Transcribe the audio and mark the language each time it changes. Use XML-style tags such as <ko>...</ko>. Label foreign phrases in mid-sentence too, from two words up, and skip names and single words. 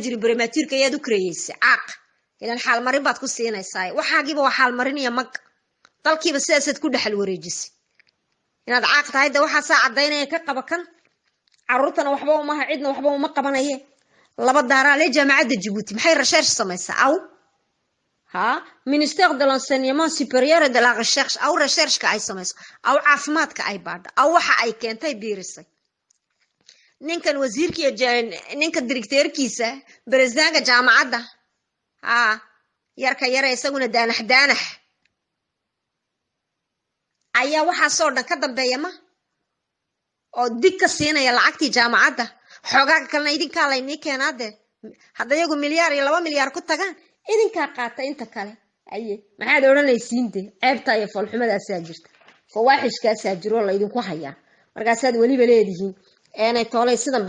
<so>jirin baramaatiirka ayaad u kareeyaysaa caaq ilaan xaal marin baad ku siinaysaa waxaagiiba waa xaal marin iyo mag dalkiiba sidaasaad ku dhaxal wareejisay inaad caaq tahay de waxaa saa cadaynaya ka qaba kan carruurtana waxba uma aha cidna waxba uma qabanaye laba daaraale jaamacadda Djibouti maxay research samaysaa aw</so> <fr>ministère de l'enseignement supérieur et de la recherche</fr> <so>aw research ka ay samayso aw caafimaadka ay baadho aw waxa ay keentay biirisay ninkan wasiirkiiyo ninka directeurkiisa presidentka jaamacadda yarka yare isaguna daanax ayaa waxa soo dhan ka dambeeya ma oo dig ka siinaya lacagtii jaamacadda xoogaa kalena idinka laynii keenaade hadda iyagu milyaar iyo 2 milyaar ku tagaan idinka qaata inta kale aye maxaad oranaysiin de ceebta iyo falxumadaas jirta fawaaxishkaas jiro la idinku hayaa markaasaad waliba leedihiin aanay toolay sidanba</so>